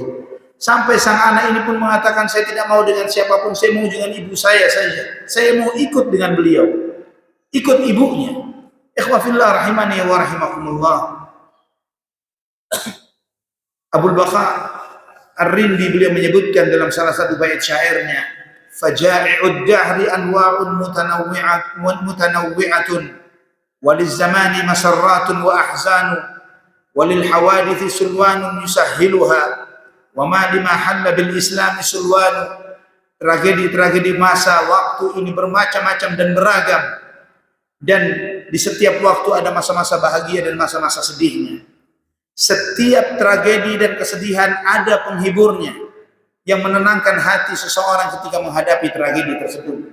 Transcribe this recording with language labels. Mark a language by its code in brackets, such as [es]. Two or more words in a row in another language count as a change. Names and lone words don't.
[id] Sampai sang anak ini pun mengatakan, saya tidak mau dengan siapapun, saya mau dengan ibu saya saja. Saya mau ikut dengan beliau, ikut ibunya. [ar] إخوة في الله رحمني ورحمكم الله. [id] Abul Baqa Ar-Rindi beliau menyebutkan dalam salah satu bait syairnya, [ar] فجائع الدهر أنواع منوعة وللزمان مسرات وأحزان وللحوادث سلوان يسهلها وما لما حل بالإسلام سلوان. [id] Tragedi-tragedi masa waktu ini bermacam-macam dan beragam, dan di setiap waktu ada masa-masa bahagia dan masa-masa sedihnya. Setiap tragedi dan kesedihan ada penghiburnya yang menenangkan hati seseorang ketika menghadapi tragedi tersebut.